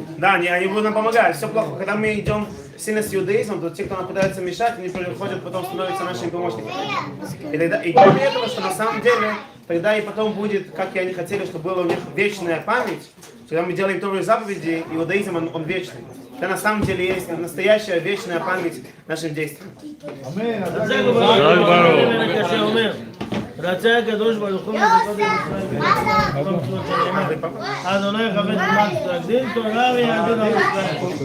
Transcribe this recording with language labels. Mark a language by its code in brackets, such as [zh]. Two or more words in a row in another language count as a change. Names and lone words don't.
[ru] Да, они будут нам помогать, все плохо. Когда мы идем сильно с иудаизмом, то те, кто нам пытается мешать, они приходят, потом становятся нашими помощниками. И кроме этого, что на самом деле, тогда и потом будет, как и они хотели, чтобы была у них вечная память, когда мы делаем Тору и заповеди, иудаизм, он вечный. Это на самом деле есть настоящая вечная память нашим действиям. [he] רצה הקדוש ברוך הוא לזכות את ישראל. אדוני חפץ למען תגדיל תורה ויהדות עם ישראל.